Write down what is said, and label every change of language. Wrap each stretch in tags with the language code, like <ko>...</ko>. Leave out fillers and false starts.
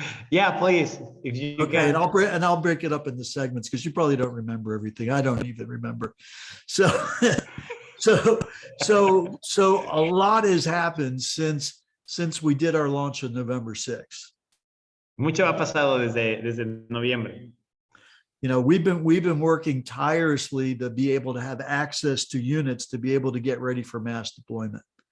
<en>Yeah, please. If you okay, can. And I'll break it up into segments because you probably don't remember everything. I don't even remember. So a lot has happened since we did our launch on November 6th.</en> <es>Mucho ha pasado desde noviembre.</es> <en>We've been working tirelessly to be able to have access to units to be able to get ready for mass deployment.</en>